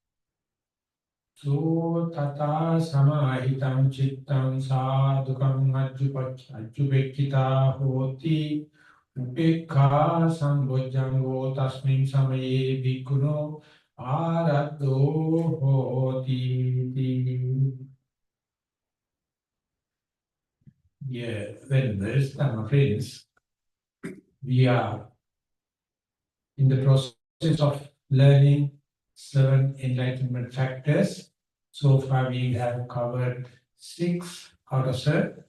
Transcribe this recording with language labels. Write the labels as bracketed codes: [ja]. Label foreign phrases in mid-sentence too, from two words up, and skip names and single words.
[pi] So tata samahitam chittam sadhukam ajjupekkhita hoti upekha sambojjango tasmin samaye bhikkhuno aradho hoti. [en] Yeah, vendors, my friends, we are in the process of learning 7 enlightenment factors. So far we have covered 6 out of 7.